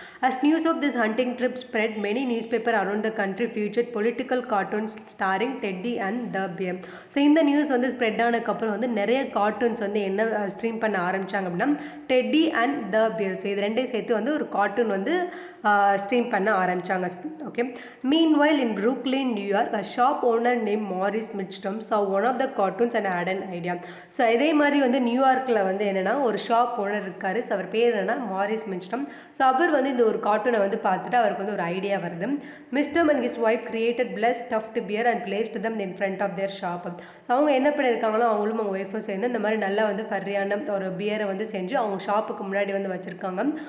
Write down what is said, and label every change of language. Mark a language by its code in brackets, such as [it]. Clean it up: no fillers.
[en] As news of this hunting trip spread many newspaper around the country feature political cartoons starring Teddy and the bear. [ta] So இந்த news வந்து spread ஆனதுக்கப்புறம் வந்து நிறைய cartoons வந்து என்ன stream பண்ண ஆரம்பித்தாங்க அப்படின்னா Teddy and the pier. So இது ரெண்டையும் சேர்த்து வந்து ஒரு கார்ட்டூன் வந்து ஸ்ட்ரீம் பண்ண ஆரம்பித்தாங்க. Okay. [en] Meanwhile, in Brooklyn, New York, a shop owner named Morris Mitchum saw one of the cartoons and had an idea. [ta] So இதே மாதிரி வந்து நியூயார்க்கில் வந்து என்னென்னா ஒரு ஷாப் ஓனர் இருக்கார். ஸோ அவர் பேர் என்னென்னா மாரிஸ் மிச்டம். ஸோ அவர் வந்து இந்த ஒரு கார்ட்டூனை வந்து பார்த்துட்டு அவருக்கு வந்து ஒரு ஐடியா வருது. [en] Michtom and his wife created plush stuffed bear and placed them in front of their shop. [ta] So அவங்க என்ன பண்ணியிருக்காங்களோ அவங்களும் அவங்க ஒய்ஃபும் சேர்ந்து இந்த மாதிரி நல்லா வந்து ஃபர்ரியான ஒரு பியரை வந்து செஞ்சு அவங்க ஷாப்புக்கு முன்னாடி வந்து வச்சுருக்காங்க.